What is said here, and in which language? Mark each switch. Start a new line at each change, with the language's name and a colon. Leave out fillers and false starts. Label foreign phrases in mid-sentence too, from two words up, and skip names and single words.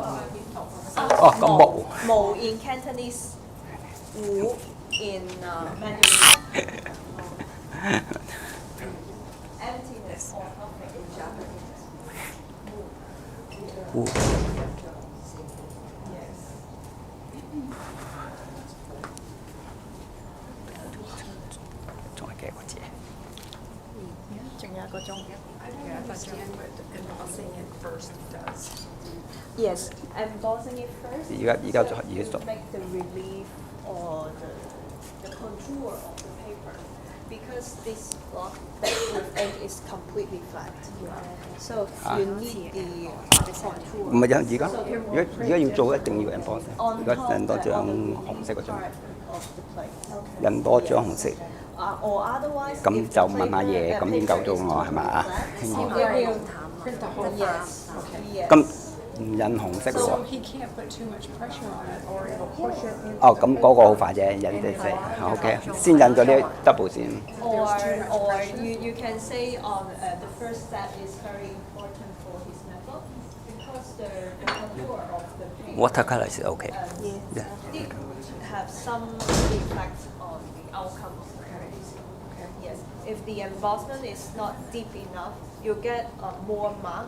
Cantonese: 哦，咁木。
English: Mo in Cantonese, Wu in Mandarin. Emptiness or nothing in Japanese. Wu. Yes.
Cantonese: 仲係幾個字？仲有一個鐘。
English: I don't understand what embossing it first does. Yes, embossing it first.
Cantonese: 而家做
English: to make the relief or the the contour of the paper, because this block that with ink is completely flat. So you need the contour.
Cantonese: 唔係啊，而家要做一定要 emboss， 而家印多張紅色嗰張，
English: of the plate.
Cantonese: 印多張紅色，
English: Or otherwise,
Cantonese: 咁
English: if
Cantonese: 就
English: the
Cantonese: 問下
English: paper-
Cantonese: 爺，
English: the
Cantonese: 咁已經夠
English: paper
Cantonese: 咗
English: is
Cantonese: 我係咪啊？
English: flat,
Cantonese: 興
English: it
Cantonese: 爺
English: will Print the whole yes, file. yes.
Cantonese: 咁唔印紅色
English: So
Cantonese: 喎。
English: he can't put too much pressure on it or it'll push it into
Cantonese: 哦，
English: the
Cantonese: 咁嗰個好快啫，印啲色。OK， 先印咗啲 double 先。
English: Or you can say the first step is very important for his method because the contour of the paint Watercolor is OK。 did have some effect on the outcome of the paint. Yes, if the embossment is not deep enough, you get more mark